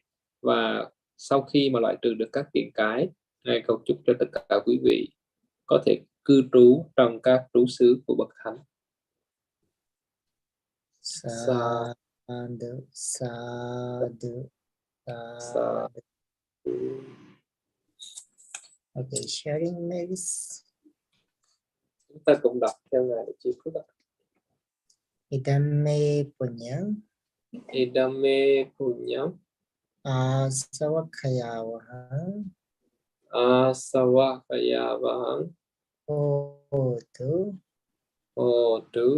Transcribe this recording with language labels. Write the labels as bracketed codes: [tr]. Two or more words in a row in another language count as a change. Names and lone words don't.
[vi] Và sau khi mà loại trừ được các tiền cái, Ngài cầu chúc cho tất cả quý vị có thể cư trú trong các trú xứ của bậc thánh. [pi] Sadhu, sadhu, sadhu. [en] Okay, sharing maybe. [vi] Chúng ta cùng đọc theo Ngài để chia phước. [pi] Idame punyam. Idame punyam. Asavakayavaham. Asavakayavaham. Hotu. Hotu.